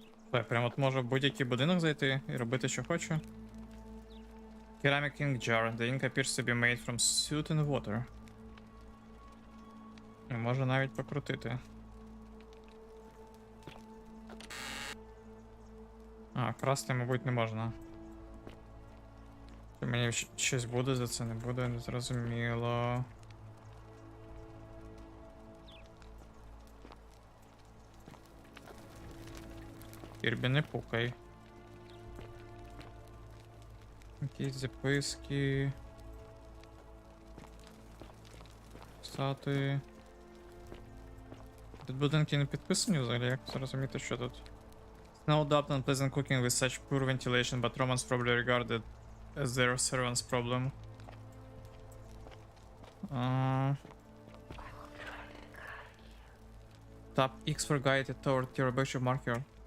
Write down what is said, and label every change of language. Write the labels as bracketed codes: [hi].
[uk] Так, прям от можу в будь-який будинок зайти і робити, що хочу. [en] Ceramic ink jar. The ink appears to be made from soot and water. [uk] І можу навіть покрутити. А, красти, мабуть, не можна. Чи мені щось буде за це, не буде, не зрозуміло. Кірбі, не пукай. Якісь записки. Статуї. Тут будинки не підписані взагалі, як зрозуміти, що тут. [en] No doubt on pleasant cooking with such poor ventilation, but Romans probably regard it as their servant's problem. Tap X for guide toward your bishop marker.